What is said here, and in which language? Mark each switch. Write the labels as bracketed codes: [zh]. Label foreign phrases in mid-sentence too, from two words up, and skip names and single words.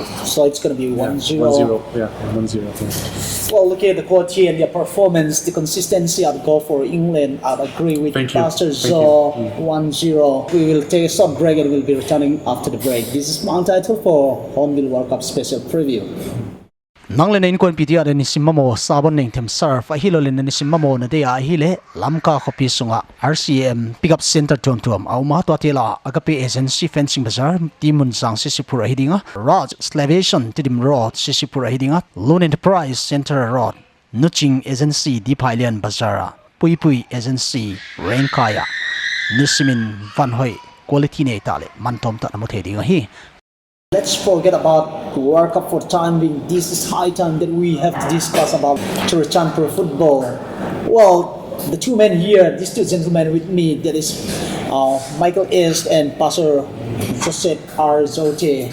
[en] So it's going to be 1-0. 1-0. Yeah, 1-0. Well, looking at the quote here and their performance, the consistency of the goal for England, I'd agree with Pastor Joe. 1-0. We will take a short break and we'll be returning after the break. This is Mount Title for Hornbill World Cup Special Preview. [pck] Nanglen in kon pitia den simamo sabon ning them surf a hilolin ni simamo na de a hile lamka copy sunga RCM pickup center tom au ma to tela agape agency fencing bazar timun sang sisipura hidinga rod slavation tidim road sisipura hidinga loan enterprise center road nuching agency diphailian bazara pui agency renkaya nisimin vanhoi quality ne tale mantom ta namothei dinga hi. [en] Let's forget about World Cup for the time being. This is high time that we have to discuss about Churchan Pro football. Well, the two men here, these two gentlemen with me, that is Michael Esh and Pastor Joseph R. Joute.